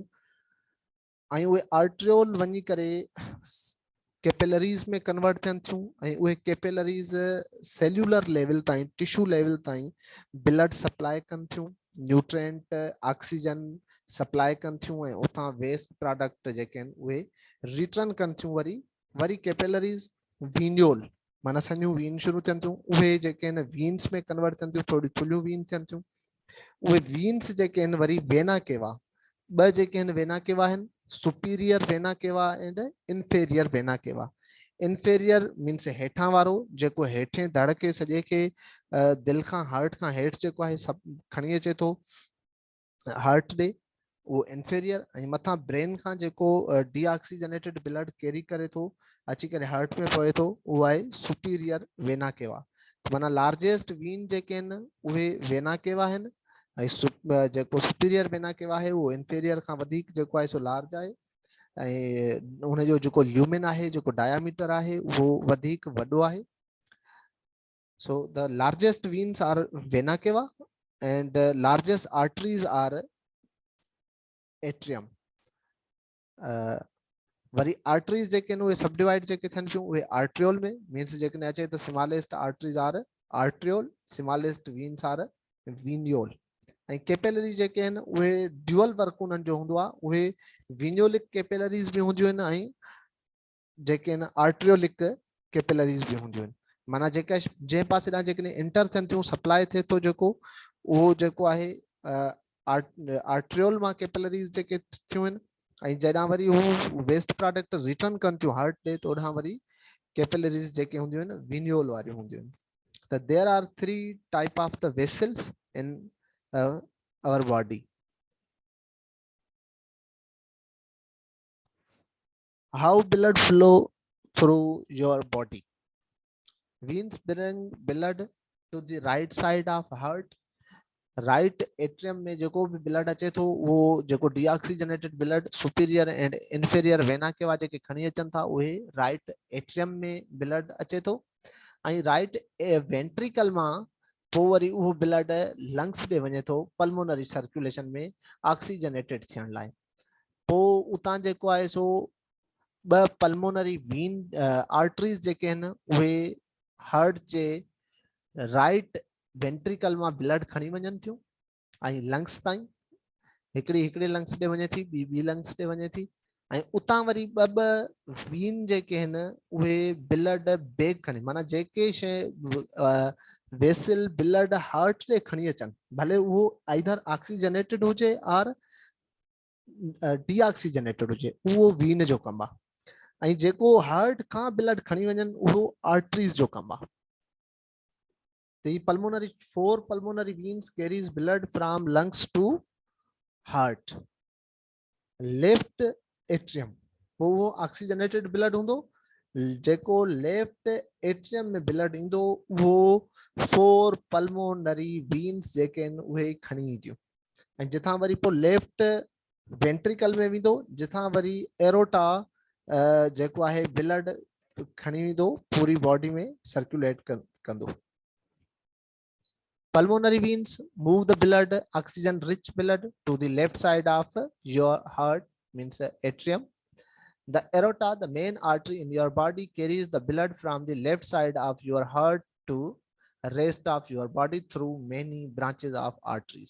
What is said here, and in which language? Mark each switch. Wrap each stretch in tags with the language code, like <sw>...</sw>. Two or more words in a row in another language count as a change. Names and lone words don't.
<sd>ऐं उहे आर्ट्रियोल वञी करे कैपिलरीज़ में कन्वर्ट थियनि थियूं ऐं उहे कैपिलरीज़</sd> <en>cellular level</en> <sd>ताईं,</sd> <en>tissue level</en> <sd>ताईं</sd> <en>blood supply</en> <sd>कनि थियूं,</sd> <en>nutrient oxygen supply</en> <sd>कनि थियूं ऐं उतां</sd> <en>waste product</en> <sd>जेके आहिनि उहे रिटर्न कनि थियूं। वरी वरी</sd> <en>capillaries venule,</en> <sd>माना सञियूं वीन शुरू थियनि थियूं, उहे जेके आहिनि वीन्स में कन्वर्ट थियनि थियूं, थोड़ी थुलियूं वीन थियनि थियूं। उहे वीन्स जेके आहिनि वरी वेना केवा, ॿ जेके आहिनि वेना केवा आहिनि,</sd> <en>superior vena cava and inferior vena cava. inferior means</en> <sd>हेठां वारो जेको हेठे धड़ खे सॼे खे दिलि खां हार्ट खां हेठि जेको आहे सभु खणी अचे थो हार्ट ॾे, उहो इंफेरियर। ऐं मथां ब्रेन खां जेको</sd> <en>deoxygenated blood carry</en> <sd>करे थो अची करे हार्ट में पवे थो, उहो आहे</sd> <en>superior vena cava.</en> <sd>माना</sd> <en>largest vein</en> <sd>जेके आहिनि उहे वेना केवा आहिनि ऐं जेको</sd> <en>superior vena cava</en> <sd>आहे उहो इंफेरियर खां वधीक जेको आहे सो लार्ज आहे ऐं हुनजो जेको ल्यूमेन आहे, जेको डायामीटर आहे उहो वधीक वॾो आहे।</sd> <en>So the largest veins are vena cava and the largest arteries are atrium.</en> <sd>वरी आर्टरीज जेके आहिनि उहे</sd> <en>sub divide</en> <sd>जेके थियनि थियूं उहे आर्ट्रियोल में, मीन्स जेकॾहिं अचे त</sd> <en>smallest arteries are arteriole, smallest veins are venule.</en> <sd>ऐं कैपिलरी जेके आहिनि उहे</sd> <en>dual work</en> <sd>उन्हनि जो हूंदो आहे, उहे</sd> <en>venulic capillaries</en> <sd>बि हूंदियूं आहिनि ऐं जेके आहिनि</sd> <en>arteriolic capillaries</en> <sd>बि हूंदियूं आहिनि। माना जेके जंहिं पासे ॾांहुं जेकॾहिं इंटर थियनि थियूं सप्लाई थिए थो जेको, उहो जेको आहे आर्ट्रियोल मां कैपिलरीज जेके थियूं आहिनि ऐं जॾहिं वरी हू</sd> <en>waste product return</en> <sd>कनि थियूं हार्ट ॾे, त ओॾां वरी कैपिलरीज जेके हूंदियूं आहिनि विनियोल वारियूं हूंदियूं आहिनि।</sd> <en>there are 3 type of the vessels in our body. How blood flow through your body? Veins bring blood to the right side of heart. right atrium</en> <sd>में जेको भी ब्लड अचे थो वो जेको</sd> <en>deoxygenated blood superior and inferior vena cava</en> <sd>जेके खणी अचनि था उहे</sd> <en>right atrium</en> <sd>में ब्लड अचे थो ऐं</sd> <en>right ventricle</en> <sd>मां पोइ वरी उहो</sd> <en>blood lungs</en> <sd>ॾे वञे थो</sd> <en>pulmonary circulation</en> <sd>में ऑक्सीजनेटेड थियण लाइ। पोइ उतां जेको आहे सो ॿ</sd> <en>pulmonary vein arteries</en> <sd>जेके आहिनि उहे हार्ट जे</sd> <en>right ventricle</en> <sd>मां ब्लड खणी वञनि थियूं ऐं लंग्स ताईं, हिकिड़े लंग्स ॾे वञे थी, ॿी लंग्स ॾे वञे थी ऐं उतां वरी ॿ वीन जेके आहिनि उहे</sd> <en>blood bag</en> <sd>खणी, माना जेके शइ</sd> <en>vessel blood</en> <sd>हार्ट ॾे खणी अचनि, भले उहो</sd> <en>either oxygenated</en> <sd>हुजे और डीऑक्सीजनेटेड हुजे, उहो वीन जो कमु आहे ऐं जेको हार्ट खां ब्लड खणी वञनि उहो आर्टरीज जो कमु आहे।</sd> <en>The pulmonary 4 pulmonary veins carries blood from lungs to heart. Left atrium</en> <sd>वो</sd> <en>oxygenated blood</en> <sd>हूंदो, जेको</sd> <en>left atrium</en> <sd>में ब्लड ईंदो वो 4</sd> <en>pulmonary veins</en> <sd>जेके आहिनि उहे खणी ईंदियूं ऐं जिथां वरी पोइ</sd> <en>left ventricle</en> <sd>में वेंदो, जिथां वरी एरोटा जेको आहे ब्लड खणी ईंदो पूरी बॉडी में सर्कुलेट कंदो।</sd> <en>Pulmonary veins move the blood, oxygen rich blood to the left side of your heart, means atrium. The aorta, the main artery in your body, carries the blood from the left side of your heart to the rest of your body through many branches of arteries.</en>